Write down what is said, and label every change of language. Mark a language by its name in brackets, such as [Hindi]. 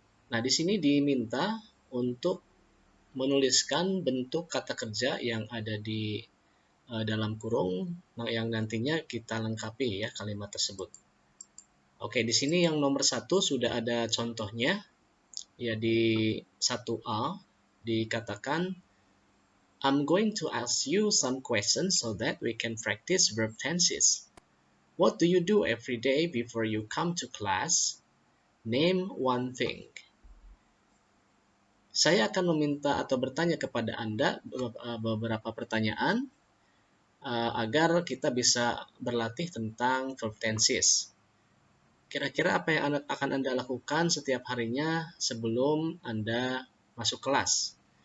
[Indonesian] Nah, di sini diminta untuk menuliskan bentuk kata kerja yang ada di dalam kurung yang nantinya kita lengkapi, ya, kalimat tersebut. Oke, di sini yang nomor 1 sudah ada contohnya, ya. Di 1A dikatakan, [English] I'm going to ask you some questions so that we can practice verb tenses. What do you do every day before you come to class? Name one thing. [Indonesian] Saya akan meminta atau bertanya kepada Anda beberapa pertanyaan agar kita bisa berlatih tentang verb tenses. Kira-kira apa yang akan Anda lakukan setiap harinya sebelum Anda masuk kelas?